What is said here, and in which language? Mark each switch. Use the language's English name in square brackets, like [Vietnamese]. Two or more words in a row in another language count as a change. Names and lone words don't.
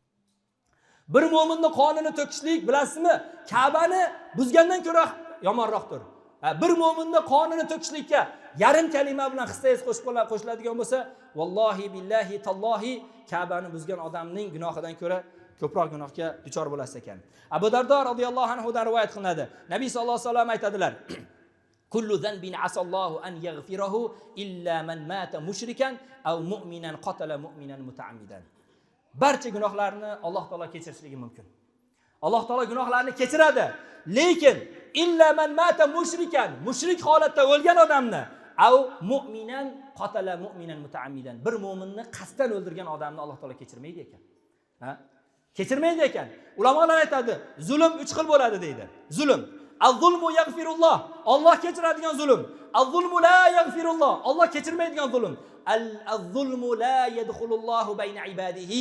[Uzbek] Bir mu'minning qonini to'kishlik, bilasizmi, Ka'bani buzgandan ko'ra yomonroqdir. Bir mu'minning qonini to'kishlikka yarim kalima bilan hissangiz qo'shiladigan bo'lsa, [Arabic] والله بالله تالله [Uzbek] Ka'bani buzgan odamning gunohidan ko'ra ko'proq gunohga duchor bo'lasiz ekan. Abu Dardo [Arabic] رضي الله عنه [Uzbek] dan rivoyat qilinadi. Nabiy [Arabic] صلى الله عليه وسلم [Uzbek] aytadilar: [Arabic] "كل ذنب عسى الله أن يغفره إلا من مات مشركا أو مؤمنا قتل مؤمنا متعمدا." [Uzbek] Barcha gunohlarni Alloh taolo kechirishligi mumkin. Alloh taolo gunohlarni kechiradi, lekin [Arabic] إلا من مات مشركا, [Uzbek] mushrik holatda o'lgan odamni, [Arabic] أو مؤمنا قتل مؤمنا متعمدا, [Uzbek] bir mu'minni qasddan o'ldirgan odamni Alloh taolo kechirmaydi ekan. Kechirmaydi ekan. Ulamolar aytadi, zulm 3 xil bo'ladi deydi. Zulm: [Arabic] الظلم يغفر الله, [Uzbek] Alloh kechiradigan zulm. [Arabic] الظلم لا يغفر الله, [Uzbek] Alloh kechirmaydigan zulm. [Arabic] الظلم لا يدخل الله بين عباده.